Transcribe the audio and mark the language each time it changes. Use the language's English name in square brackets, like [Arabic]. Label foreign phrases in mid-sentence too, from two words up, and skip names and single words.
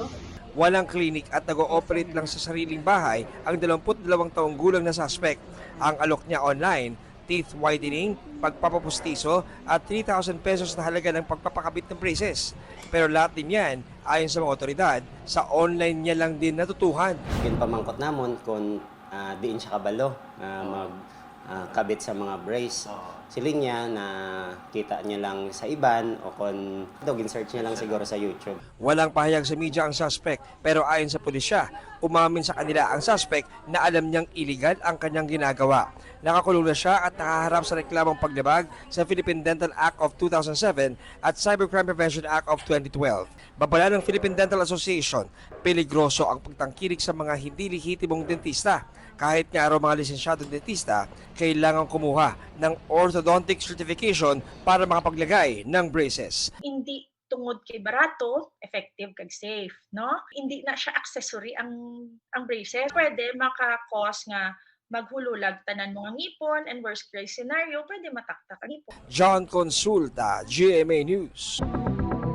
[Filipino] Walang klinik at nag-ooperate lang sa sariling bahay ang 22 taong gulang na suspect. Ang alok niya online, [English] teeth whitening, [Filipino] pagpapapustiso at 3,000 pesos na halaga ng pagpapakabit ng braces. Pero lahat din yan, ayon sa mga otoridad, sa online niya lang din natutuhan. [Hiligaynon] Pamangkot namon kung diin siya kabalo magkabit sa mga brace. Siling niya na kita niya lang sa iban o kung gin-search niya lang siguro sa YouTube. [Filipino] Walang pahayag sa media ang suspect pero ayon sa pulisya, umamin sa kanila ang suspect na alam niyang iligal ang kanyang ginagawa. Nakakulong na siya at nakaharap sa reklamong paglabag sa Philippine Dental Act of 2007 at Cybercrime Prevention Act of 2012. Babala ng Philippine Dental Association, peligroso ang pagtangkilik sa mga hindi lehitimong dentista. Kahit nga araw mga lisensyadong dentista, kailangan kumuha ng [English] orthodontic certification [Filipino] para makapaglagay ng braces. [Hiligaynon] Hindi tungod kay barato, effective kag safe, no? Hindi na siya accessory ang braces. Pwede maka-cause nga maghululag tanan mga ngipon and [English] worst case scenario, [Hiligaynon] pwede mataktak ang ngipon. [Filipino] John Consulta, GMA News.